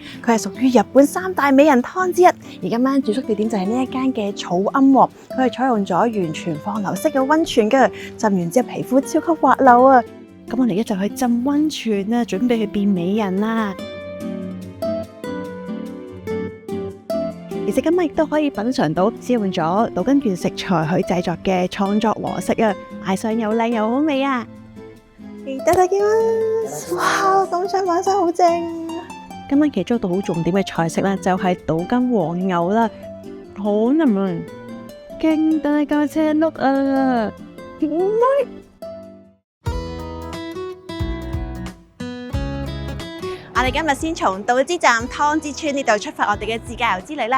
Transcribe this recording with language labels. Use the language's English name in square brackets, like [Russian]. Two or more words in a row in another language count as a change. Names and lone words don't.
[Cantonese] 佢係屬於日本3大美人湯之一，而今晚住宿地點就係呢一間嘅草庵喎，佢係採用咗完全放流式嘅溫泉嘅，浸完之後皮膚超級滑溜啊！咁我哋一齊去浸溫泉啦，準備去變美人啦！其實今日亦都可以品嘗到使用咗島根縣食材去製作嘅創作和食啊，賣相又靚又好味啊！いただきます！ 哇，咁上晚餐好正！今晚其中一道好重點嘅菜式咧，就係島根黃牛啦，好腍啊，勁大架車碌啊！我哋今日先從島之站湯之川呢度出發，我哋嘅自駕遊之旅啦。